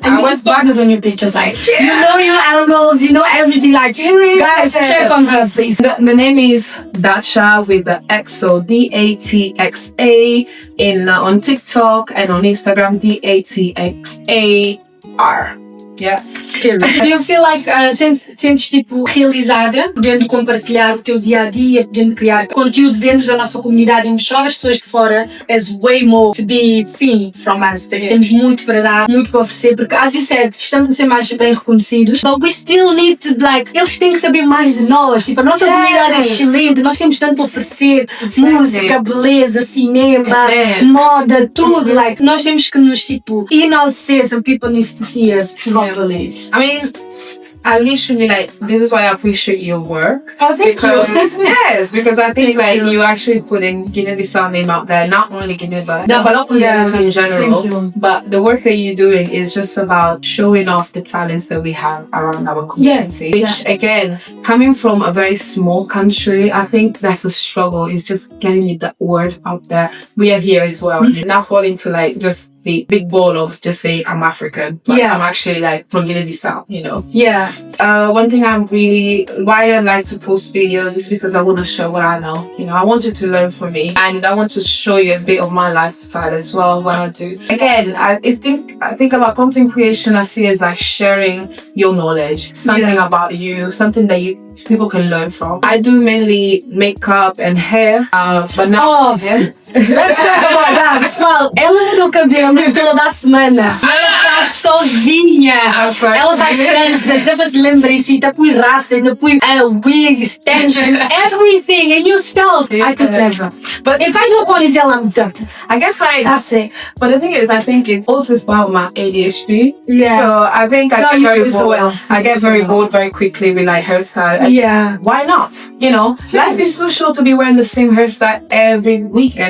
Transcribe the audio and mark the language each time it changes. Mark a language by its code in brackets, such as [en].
[en] and I went started on your pictures, you know your animals, you know everything. Guys, check on her, please. The name is Dacha with the XO, DATXA, on TikTok and on Instagram, DATXAR. Yeah. Do you feel like [pt] sentes realizada, podendo compartilhar o teu dia-a-dia, podendo criar conteúdo dentro da nossa comunidade e mostrar às pessoas de fora? [en] There's way more to be seen from us. [pt] Temos muito para dar, muito para oferecer, porque, [en] as you said, [pt] estamos a ser mais bem reconhecidos, [en] but we still need to, [pt] eles têm que saber mais de nós. A nossa comunidade é excelente, nós temos tanto a oferecer, música, beleza, cinema, moda, tudo. Nós temos que nos, enaltecer, [en] so people need to see us properly. I mean, I literally this is why I appreciate your work. Oh, thank you. Yes, because I think you actually putting Guinea-Bissau name out there, not only Guinea, but in general. But the work that you're doing is just about showing off the talents that we have around our community. Which again, coming from a very small country, I think that's a struggle. Is just getting that word out there. We are here as well. Not fall into just the big ball of just saying I'm African, but I'm actually from Guinea-Bissau, you know. Yeah. One thing why I like to post videos is because I want to show what I know. You know, I want you to learn from me, and I want to show you a bit of my lifestyle as well. What I do. Again, I think about content creation. I see as sharing your knowledge, something about you, something that people can learn from. I do mainly makeup and hair, but now let's talk about that. [pt] Pessoal, ela mudou o cabelo toda a semana. Ela faz sozinha. Ela faz tranças, depois lembrem-se, põe rasta, ainda põe wig, [en] extension, everything, and yourself. I could never. But if I do a ponytail, I'm done. I guess that's it. But the thing is, I think it's also about my ADHD. Yeah. So I think I get very bored very quickly with hairstyle. Like, why not? You know, life is too short to be wearing the same hairstyle every weekend.